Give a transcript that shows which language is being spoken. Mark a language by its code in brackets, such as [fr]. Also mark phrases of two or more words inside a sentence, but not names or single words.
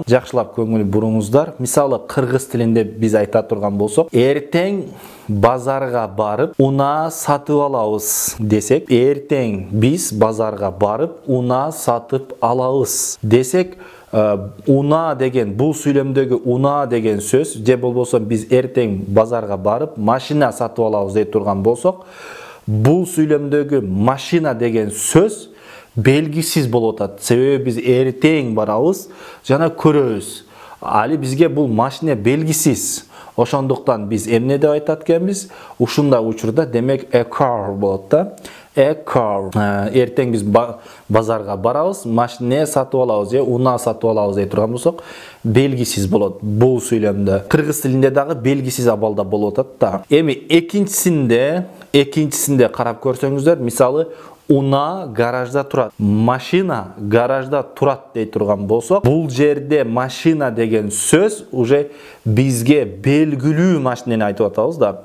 [ky] Жакшылап көңүл буруңуздар. Мисалы, кыргыз тилинде биз айта турган болсок, эртең базарга барып унаа сатып алабыз десек, эртең биз базарга барып унаа сатып алабыз десек, унаа деген, бул сүйлөмдөгү унаа деген сөз, же болбосо биз эртең базарга барып машина сатып алабыз дей турган болсок, бул сүйлөмдөгү машина деген сөз белгисиз болуп атат. Себеби биз эртең барабыз жана көрөбүз. Али бизге бул машина белгисиз. Ошондуктан биз эмне деп айтат экенбиз? Ушундай учурда демек [en] a car [ky] болот да. [en] A car. [ky] Эртең биз базарга барабыз, машина сатып алабыз же унаа сатып алабыз дей турган болсок, белгисиз болот бул сүйлөмдө. Кыргыз тилинде дагы белгисиз абалда болуп атат да. Эми экинчисинде карап көрсөңүздөр, мисалы унаа гаражда турат, машина гаражда турат дей турган болсок, бул жерде машина деген сөз уже бизге белгилүү машинени айтып атабыз да.